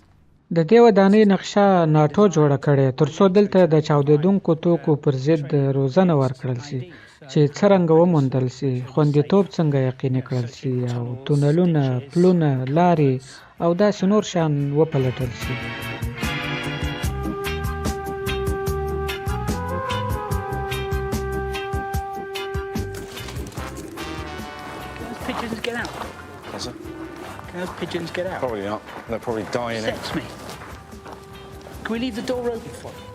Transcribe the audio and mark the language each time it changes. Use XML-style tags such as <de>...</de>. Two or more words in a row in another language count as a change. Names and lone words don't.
<ps>د دې ودانۍ نقشه ناټو جوړه کړې ترڅو دلته د چاودېدونکو توکو پر ضد روزنه ورکړل شي چې څرنګه وموندل شي، خوندیتوب څنګه یقیني کړل شي او تونلونه، پلونه، لارې او داسې نور شیان وپلټل شي.</ps> <en>Pigeons get out? What's it? Can those pigeons get out? Probably not. They're probably dying. Sex me. Can we leave the door open for them?</en>